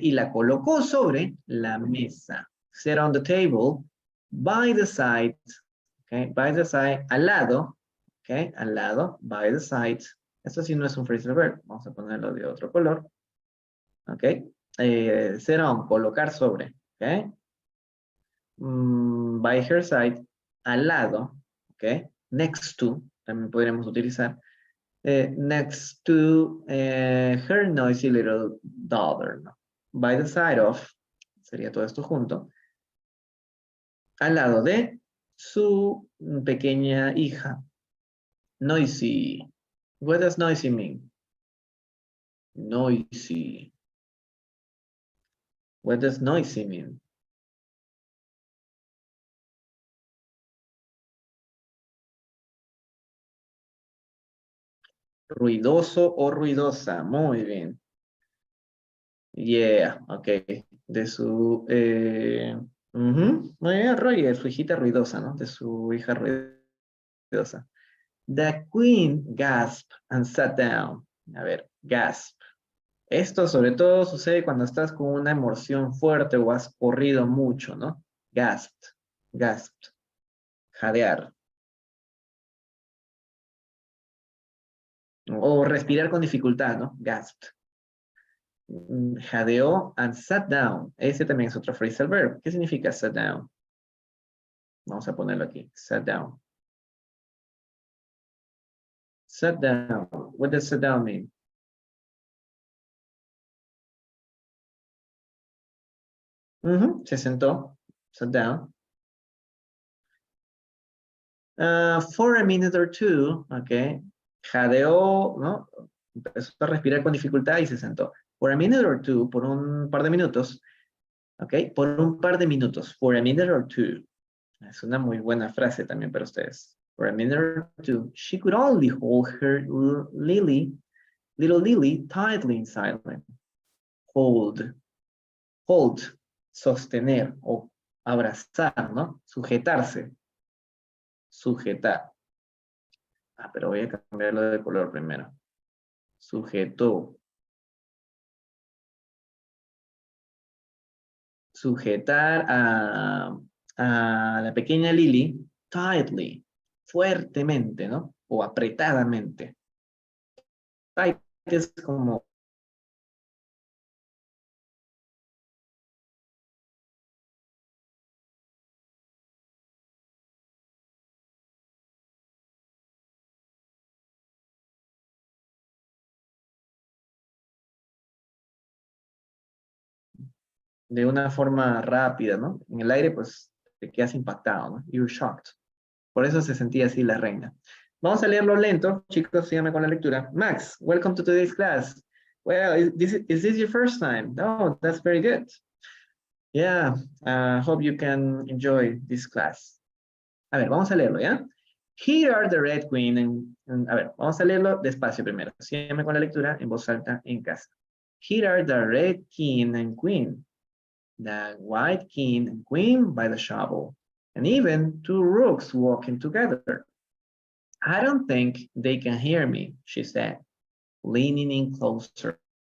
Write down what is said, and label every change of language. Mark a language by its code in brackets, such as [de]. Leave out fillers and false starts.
[es] Y la colocó sobre la mesa. [en] Set on the table, by the side, okay? By the side, al lado, okay? Al lado, by the side. [es] Esto sí no es un phrasal verb. Vamos a ponerlo de otro color. [en] Ok. Set on, colocar sobre. Ok. By her side, al lado. Ok. [es] Next to, también podríamos utilizar. [en] Next to her noisy little daughter. [es] ¿No? By the side of, sería todo esto junto. Al lado de su pequeña hija. [en] Noisy. What does noisy mean? Noisy. What does noisy mean? [es] Ruidoso o ruidosa. Muy bien. Yeah, ok. De su... Muy bien, Roy, de su hijita ruidosa, ¿no? De su hija ruidosa. [en] The queen gasped and sat down. [es] A ver, gasp. Esto sobre todo sucede cuando estás con una emoción fuerte o has corrido mucho, ¿no? [en] Gasped, gasped. Jadear. [es] O respirar con dificultad, ¿no? Gasped. Jadeó and sat down. Ese también es otro phrasal verb. ¿Qué significa sat down? Vamos a ponerlo aquí. Sat down. [en] Sat down. What does sat down mean? [es] Se sentó. Sat down. [en] For a minute or two, ok. Jadeó, ¿no? [es] Empezó a respirar con dificultad y se sentó. For a minute or two, por un par de minutos, ok. Por un par de minutos. For a minute or two. Es una muy buena frase también para ustedes. [en] For a minute or two, she could only hold her little Lily tightly in silence. [es] Hold, sostener o abrazar, ¿no? Sujetarse, sujetar. Ah, pero voy a cambiarlo de color primero. Sujetó. Sujetar a la pequeña Lily tightly, fuertemente, ¿no? O apretadamente. Tight es como de una forma rápida, ¿no? En el aire, pues, te quedas impactado, ¿no? You're shocked. Por eso se sentía así la reina. Vamos a leerlo lento. Chicos, síganme con la lectura. Max, welcome to today's class. [en] Well, is this your first time? No, that's very good. Yeah, hope you can enjoy this class. [es] A ver, vamos a leerlo, ¿ya? Here are the red queen a ver, vamos a leerlo despacio primero. Síganme con la lectura en voz alta en casa. [en] Here are the red king and queen, the white king and queen by the shovel, and even two rooks walking together. I don't think they can hear me, she said, leaning in closer.